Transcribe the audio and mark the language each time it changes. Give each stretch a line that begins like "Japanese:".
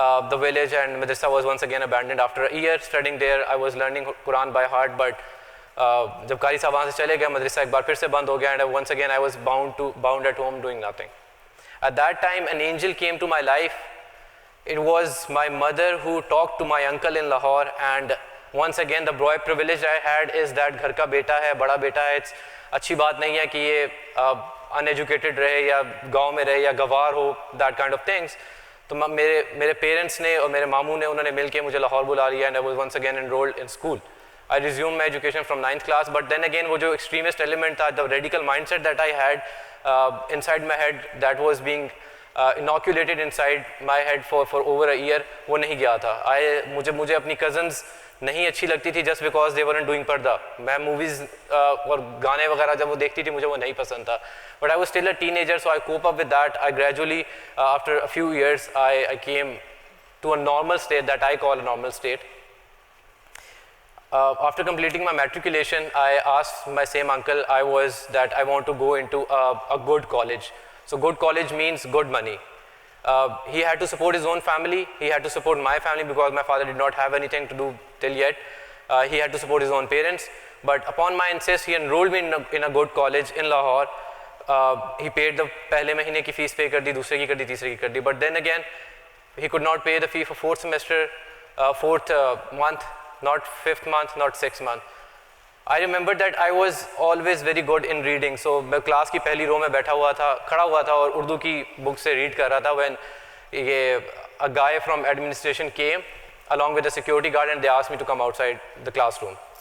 English: the village, and madrasa was once again abandoned. After a year studying there, I was learning Quran by heart, but
Hindi: जब कारी साहब वहाँ से चले गए, मदरसा एक बार फिर से बंद हो गया,
English: and once again I was bound at home doing nothing. At that time, an angel came to my life. It was my mother who talked to my uncle in Lahore, and once again the privilege I had is that
Hindi: घर का बेटा है,
English: बड़ा बेटा है.
Hindi: It's अच्छी बात नहीं है कि ये uneducated रहे या गांव में रहे या गवार हो,
English: that kind of things.
Hindi: तो मेरे parents ने और मेरे मामू ने उन्होंने मिलके मुझे लाहौर बुला लिया,
English: and I was once again enrolled in school. I resumed my education from 9th class, but then again
Hindi: वो जो
English: extremist element था, the radical mindset that I had inside my head, that was being inoculated inside my head for over a year,
Hindi: वो नहीं गया था. मुझे अपनी cousins नहीं अच्छी लगती थी
English: just because they weren't doing
Hindi: पर्दा. मैं movies और गाने वगैरह जब वो देखती थी मुझे वो नहीं पसंद था.
English: But I was still a teenager, so I cope up with that. I gradually, after a few years, I came to a normal state that I call a normal state. After completing my matriculation, I asked my same uncle that I want to go into a good college. So good college means good money. He had to support his own family. He had to support my family because my father did not have anything to do till yet. He had to support his own parents. But upon my insist, he enrolled me in a good college in Lahore. He paid the
Hindi: पहले महीने की fees पे कर दी, दूसरे की कर दी, तीसरे की कर दी.
English: But then again, he could not pay the fee for fourth semester, fourth month, not 5th month, not 6th month. I remember that I was always very good in reading. So
Hindi: मैं class की पहली रो में बैठा हुआ था, खड़ा हुआ था और उर्दू की बुक से रीड कर रहा था
English: when a guy from administration came along with a security guard and they asked me to come outside the classroom.